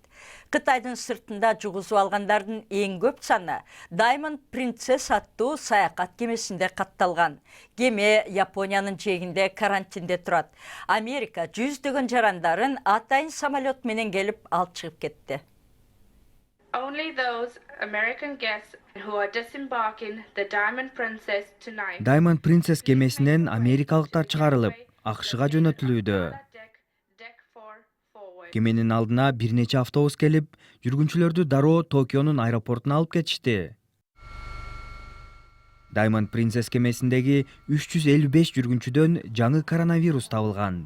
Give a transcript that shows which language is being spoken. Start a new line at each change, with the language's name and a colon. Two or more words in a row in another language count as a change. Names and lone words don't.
Kyrgyz: Кытайдын сыртында жугузуп алгандардын эң көп саны Diamond Princess аттуу саякат кемесинде катталган. Кеме Япониянын жегинде карантинде турат. Америка 100 жарандарын атайын самолет менен келип алып чыгып кетти.
English: Only those American guests who are disembarking the Diamond Princess tonight.
Kyrgyz: Diamond Princess кемесинен америкалыктар чыгарылып, АКШга жөнөтүлүүдө. Кеменин алдына бир нече автобус келип, жүргүнчүлөрдү дароо Токионун аэропортуна алып кетишти. Diamond Princess кемесиндеги 355 жүргүнчүдөн жаңы коронавирус табылган.